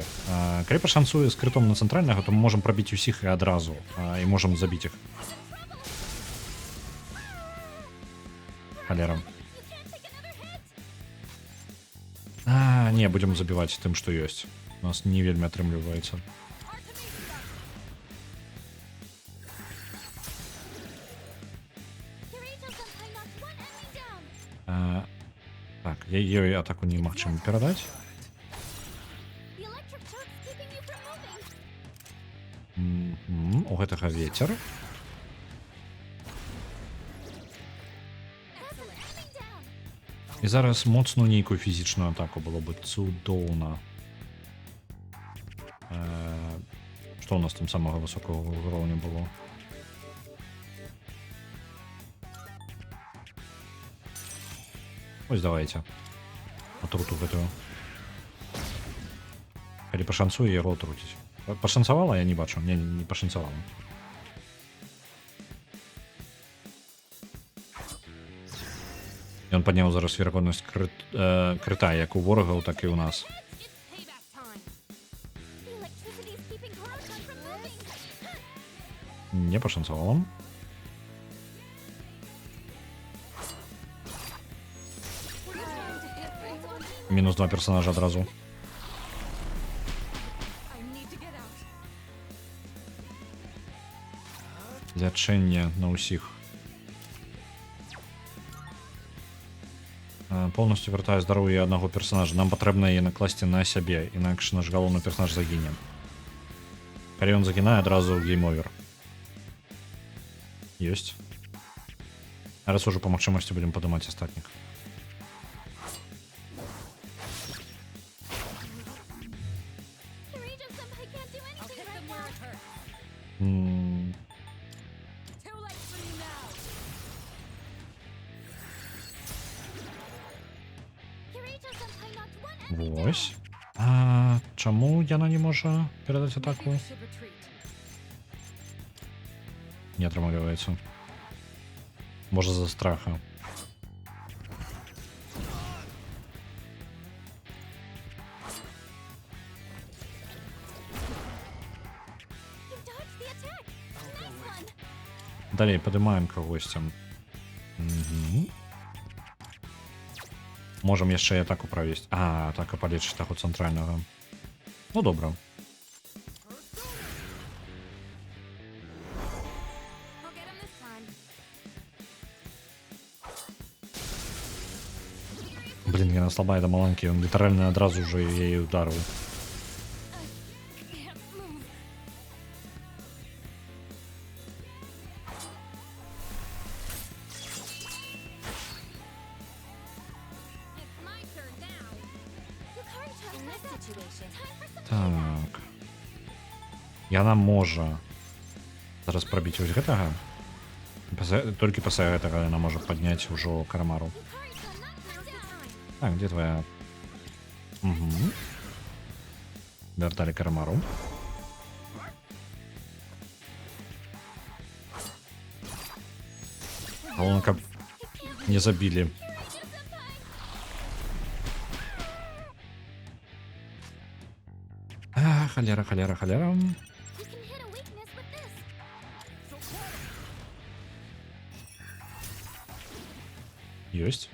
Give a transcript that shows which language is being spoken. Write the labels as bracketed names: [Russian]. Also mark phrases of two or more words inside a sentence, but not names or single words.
[Belarusian] Калі пашанцуе з крытом на цэнтральнага, то мы можам прабіць усіх і адразу, і можам забіць іх. Халера. [English] You can't take another hit. [Belarusian] Не, будзем забіваць тым, што ёсць. У нас не вельмі атрымліваецца. [English] Yukari-chan-senpai knocked one enemy down. [Belarusian] Так, ёй атаку немагчыма перадаць. [English] The electric choke's keeping you from moving. [Belarusian] У гэтага ветер. [English] That's an enemy down. [Belarusian] І зараз моцную нейкую фізічную атаку было бы цудоўна. [Russian] Что у нас там самого высокого уровня было? [Belarusian] Ось давайте. Отруту гэтую. Калі пашанцуе яго отруціць. Пашанцавала, я не бачу. Не пашанцавала. Ён падняў зараз верагоднасць крыта як у ворагаў, так і ў нас. [English] It's payback time. The electricity is keeping Corotron from moving. [Belarusian] Не пашанцавала. Мінус 2 персонажа адразу. [English] I need to get out. [Belarusian] Лячэнне на ўсіх. Полностью вяртаю здароўе аднаго персонажа. Нам патрэбна яе накласці на сябе, інакш наш галоўны персонаж загіне. Калі ён загінае, адразу гейм-овер. Ёсць. Зараз ужо па магчымасці будзем падымаць астатніх. [English] Kirito-senpai can't do I'll anything hit right them now. where it hurts. М, Too late for you now. Kirito-senpai knocked one enemy down. [Belarusian] Вось. Чаму яна не можа перадаць [English] Maybe [Belarusian] атаку? [English] we should retreat. [Belarusian] Не атрымліваецца. Можа з-за страха. [English] You dodged the attack. Nice one. [Belarusian] Далей падымаем кагосьці. Можам яшчэ і атаку правесці. Атака палечыць таго цэнтральнага. Ну добра. [English] I'll get him this time. [Belarusian] Блін, яна слабая да маланкі, ён літаральна адразу ўжо яе ударыў. [English] Can't move. It's my turn now. Yukari-chan, in this situation, time for some [Belarusian] Так. Яна можа зараз прабіць вось гэтага. Толькі пасля гэтага яна можа падняць ужо карамару. [English] Yukari-chan, not down. [Russian] Так, где твоя? [Belarusian] Угу. Вертали карамару. [Ukrainian] Головне, [Belarusian] каб не забілі. Халера, халера, халера. [English] You can hit a weakness with this. [Belarusian] Ёсць.